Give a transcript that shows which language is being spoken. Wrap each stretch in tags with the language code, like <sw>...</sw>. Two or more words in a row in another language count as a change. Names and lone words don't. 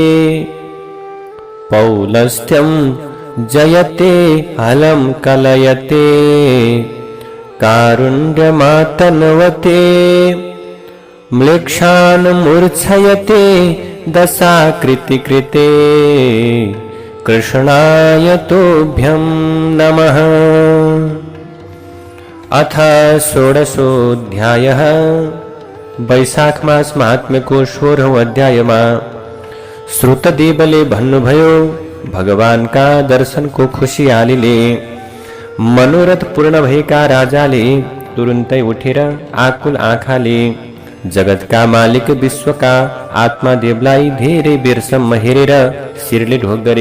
<sa>पौलस्त्यं जयते हलं कलयते कारुण्यमातन्वते म्लेच्छान् मूर्छयते दशाकृतिकृते कृष्णाय तोभ्यं नमः। अथ षोडशोऽध्यायः।</sa> <ne>वैशाख मास महात्म्य को 16 अध्याय में श्रुतदेवले भन्नुभयो भगवान का दर्शन को खुशियालीले मनोरथ पूर्ण भएका राजाले तुरुन्तै उठेर आकुल आँखाले जगत का मालिक विश्व का आत्मा देवलाई धेरै बेरसम्म हेरेर शिरले ढोक गरे।</ne>